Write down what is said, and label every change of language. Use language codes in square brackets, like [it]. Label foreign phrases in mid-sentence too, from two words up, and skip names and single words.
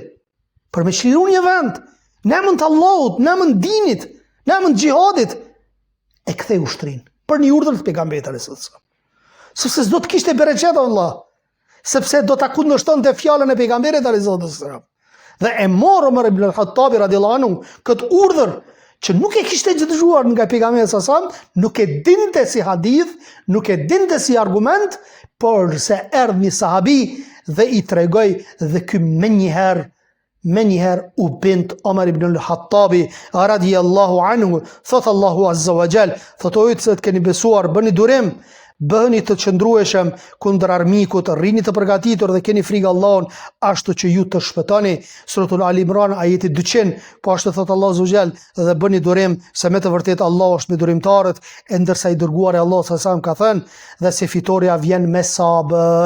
[sq] Për me çliru një vend, në emër të Allahut, në emër të dinit, në emër të xhihadit, e kthej ushtrinë për një urdhër të pejgamberit [ar] عليه السلام. [sq] Sepse s'do të kishte bereqet Allah, sepse do ta kundërshtonte fjalën e pejgamberit [ar] عليه السلام. [sq] Dhe e morë Omar ibn al-Khattabi [ar] رضي الله عنه [sq] këtë urdhër që nuk e kishte dëgjuar nga pejgamberi [ar] صلى الله عليه وسلم, [sq] nuk e dinte si hadith, nuk e dinte si argument, por se erdhi një sahabi dhe i tregoi, dhe ky menjëherë u bint Omar ibn al-Khattabi [ar] رضي الله عنه. [sq] Thot Allahu [ar] عز وجل, [sq] thot o ju që keni besuar, bëni durim, bëheni të qëndrueshëm kundër armikut, rrini të përgatitur dhe keni frikë Allahun, ashtu që ju të shpëtoni. Suratul Ali Imran ajeti 200, po ashtu thot Allahu [ar] عز وجل, [sq] dhe bëni durim se me të vërtetë Allahu është me durimtarët, e ndërsa i dërguari Allahu [ar] صلى الله عليه وسلم [sq] ka thënë dhe se fitoria vjen me sabër.